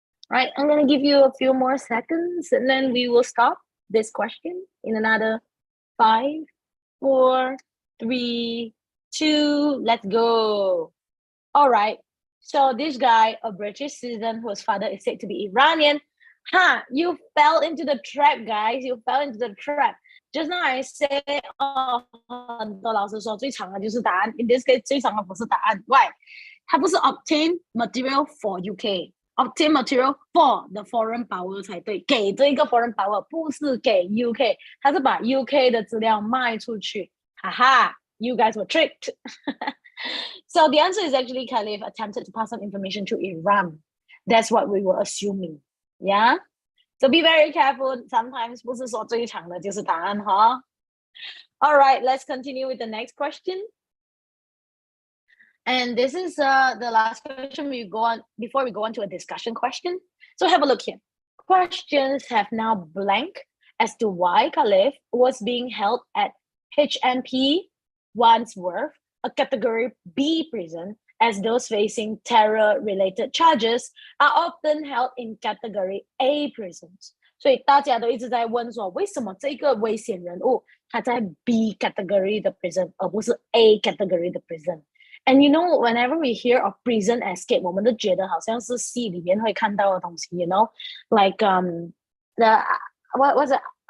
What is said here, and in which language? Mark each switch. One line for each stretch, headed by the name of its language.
English: Right, I'm going to give you a few more seconds and then we will stop this question in another 5, 4, 3, 2, let's go. All right, so this guy, a British citizen whose father is said to be Iranian. You fell into the trap, guys. You fell into the trap. Just now I said,
Chinese: 很多老师说最长的就是答案。
English: In this case,
Chinese: 最长的不是答案。
English: Why?
Chinese: 它不是
English: obtain material for UK, obtain material for the foreign power
Chinese: 才对。给这个
English: foreign power
Chinese: 不是给 UK， 它是把 UK 的资料卖出去。哈哈
English: ，you guys were tricked. So the answer is actually Caliph attempted to pass on information to Iran. That's what we were assuming. Yeah. So be very careful. Sometimes
Chinese: 不是说最长的就是答案哈。
English: All right, let's continue with the next question. And this is the last question we go on before we go on to a discussion question. So have a look here. Questions have now blank as to why Caliph was being held at HMP Wandsworth, a category B prison, as those facing terror-related charges are often held in category A prisons.
Chinese: 所以大家都一直在问说，为什么这个危险人物他在 B category 的 prison， 而不是 A category 的 prison？
English: And you know, whenever we hear of prison escape,
Chinese: 我们都觉得好像是戏里面会看到的东西
English: ，you know, like the what was it?